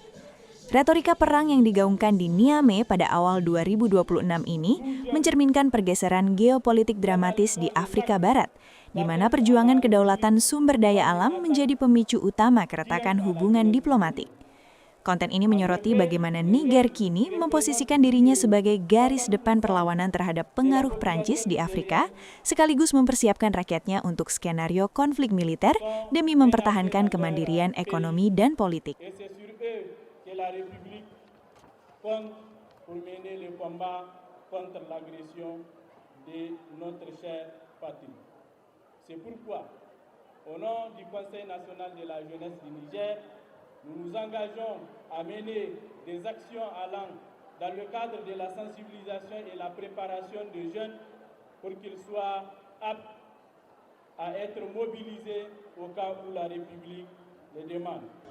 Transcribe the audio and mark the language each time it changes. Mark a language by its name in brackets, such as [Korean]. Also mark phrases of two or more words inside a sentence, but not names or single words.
[Indonesian] Retorika perang yang digaungkan di Niamey pada awal 2026 ini mencerminkan pergeseran geopolitik dramatis di Afrika Barat, di mana perjuangan kedaulatan sumber daya alam menjadi pemicu utama keretakan hubungan diplomatik. Konten ini menyoroti bagaimana Niger kini memposisikan dirinya sebagai garis depan perlawanan terhadap pengaruh Prancis di Afrika, sekaligus mempersiapkan rakyatnya untuk skenario konflik militer demi mempertahankan kemandirian ekonomi dan politik. [French] La République compte pour mener le combat contre l'agression de notre chère patrie. C'est pourquoi, au nom du Conseil national de la jeunesse du Niger, nous nous engageons à mener des actions allant dans le cadre de la sensibilisation et la préparation des jeunes pour qu'ils soient aptes à être mobilisés au cas où la République le demande.